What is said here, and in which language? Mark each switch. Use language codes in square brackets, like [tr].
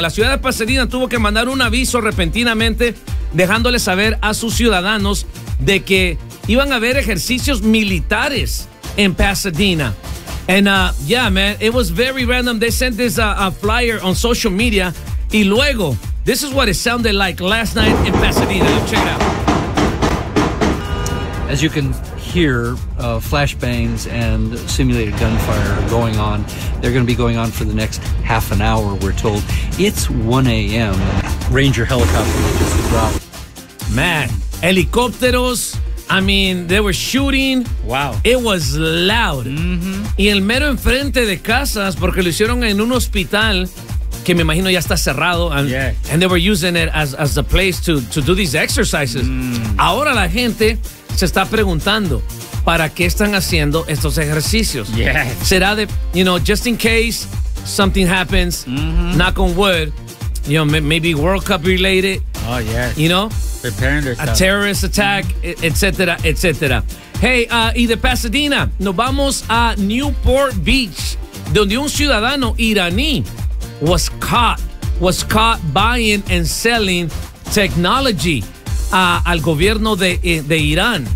[es] La ciudad de Pasadena tuvo que mandar un aviso repentinamente dejándole saber a sus ciudadanos de que iban a haber ejercicios militares en Pasadena. [en] And yeah, man, it was very random. They sent this a flyer on social media. [es] Y luego, [en] this is what it sounded like last night in Pasadena. Check it out. As you can hear, flashbangs and simulated gunfire going on. They're going to be going on for the next half an hour, we're told. It's 1 a.m. Ranger helicopter just dropped. Man, helicópteros. I mean, they were shooting. Wow. It was loud. Mm-hmm. [es] Y el mero enfrente de casas, porque lo hicieron en un hospital que me imagino ya está cerrado. [en] And, yeah. And they were using it as the place to do these exercises. Mm. [es] Ahora la gente se está preguntando, ¿para qué están haciendo estos ejercicios? [en] Yeah. [es] Será de, [en] you know, just in case something happens, mm-hmm. knock on wood, you know, maybe World Cup related. Oh, yes. You know? Preparing their stuff. A terrorist attack, [es] etcétera, etcétera. Hey, y de Pasadena, nos vamos a Newport Beach, donde un ciudadano iraní [en] was caught buying and selling technology [es] al gobierno de Irán.